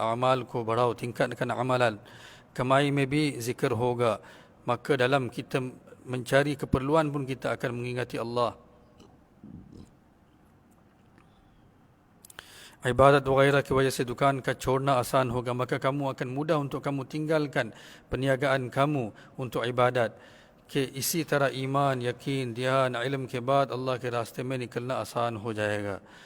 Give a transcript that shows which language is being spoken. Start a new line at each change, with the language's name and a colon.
Hindi: Amal को बढ़ाओ,
Malay: tingkatkan amalan.
Hindi: Kamai में भी zikr होगा.
Malay: Maka dalam kita mencari keperluan pun kita akan mengingati Allah.
Hindi: Ibadat वगैरह की वजह से दुकान का छोड़ना आसान होगा,
Malay: maka kamu akan mudah untuk kamu tinggalkan perniagaan kamu untuk ibadat.
Hindi: कि इसी तरह ईमान, यकीन, ध्यान, इल्म के बाद अल्लाह के रास्ते में निकलना आसान हो जाएगा.